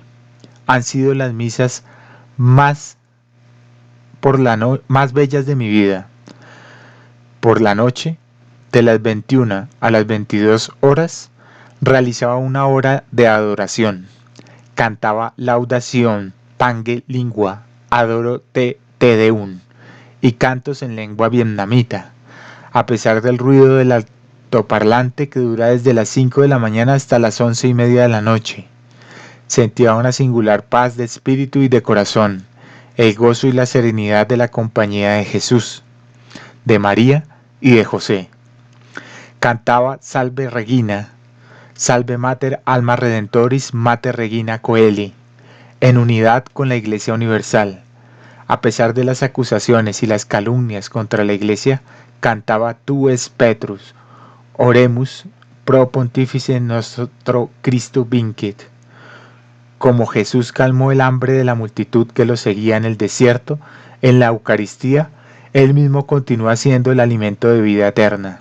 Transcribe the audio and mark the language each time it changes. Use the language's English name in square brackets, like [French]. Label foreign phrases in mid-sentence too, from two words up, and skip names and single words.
[Spanish] Han sido las misas más más bellas de mi vida. Por la noche, de las 21 a las 22 horas, realizaba una hora de adoración. Cantaba laudación, pange lingua, adoro te deum y cantos en lengua vietnamita. A pesar del ruido del altoparlante que dura desde las 5 de la mañana hasta las 11:30 de la noche, sentía una singular paz de espíritu y de corazón, el gozo y la serenidad de la compañía de Jesús, de María y de José. Cantaba Salve Regina, Salve Mater Alma Redentoris Mater Regina Coeli, en unidad con la Iglesia Universal. A pesar de las acusaciones y las calumnias contra la Iglesia, cantaba Tu es Petrus, Oremus pro Pontifice nostro Christo vincit. Como Jesús calmó el hambre de la multitud que lo seguía en el desierto, en la Eucaristía, Él mismo continúa siendo el alimento de vida eterna.